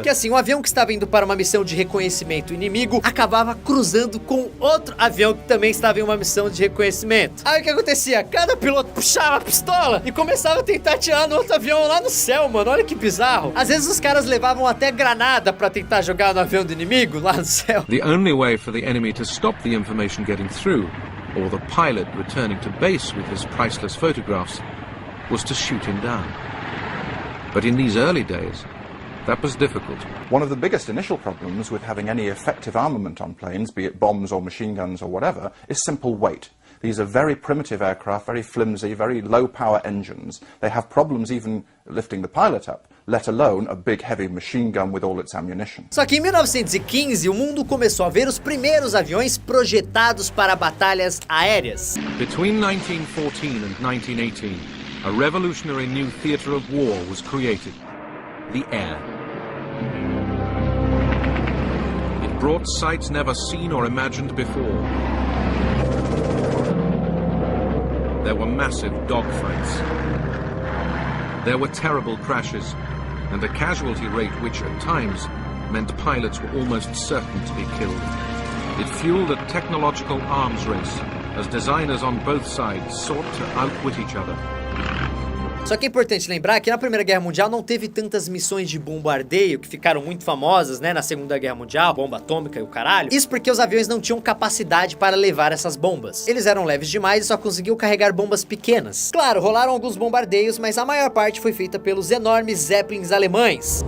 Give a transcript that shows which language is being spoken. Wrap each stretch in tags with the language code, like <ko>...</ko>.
<pt>Que assim, um avião que estava indo para uma missão de reconhecimento inimigo acabava cruzando com outro avião que também estava em uma missão de reconhecimento. Aí o que acontecia? Cada piloto puxava a pistola e começava a tentar atirar no outro avião lá no céu, mano. Olha que bizarro. Às vezes os caras levavam até granada para tentar jogar no avião do inimigo lá no céu.</pt> <en>The only way for the enemy to stop the information getting through, or the pilot returning to base with his priceless photographs, was to shoot him down. But in these early days, that was difficult. One of the biggest initial problems with having any effective armament on planes, be it bombs or machine guns or whatever, is simple weight. These are very primitive aircraft, very flimsy, very low-power engines. They have problems even lifting the pilot up, let alone a big heavy machine gun with all its ammunition.</en> <pt>Só que em 1915, o mundo começou a ver os primeiros aviões projetados para batalhas aéreas.</pt> <en>Between 1914 and 1918, a revolutionary new theatre of war was created, the air. It brought sights never seen or imagined before. There were massive dogfights. There were terrible crashes, and a casualty rate which, at times, meant pilots were almost certain to be killed. It fueled a technological arms race, as designers on both sides sought to outwit each other.</en> <pt>Só que é importante lembrar que na Primeira Guerra Mundial não teve tantas missões de bombardeio que ficaram muito famosas, né, na Segunda Guerra Mundial, bomba atômica e o caralho. Isso porque os aviões não tinham capacidade para levar essas bombas. Eles eram leves demais e só conseguiam carregar bombas pequenas. Claro, rolaram alguns bombardeios, mas a maior parte foi feita pelos enormes Zeppelins alemães.</pt>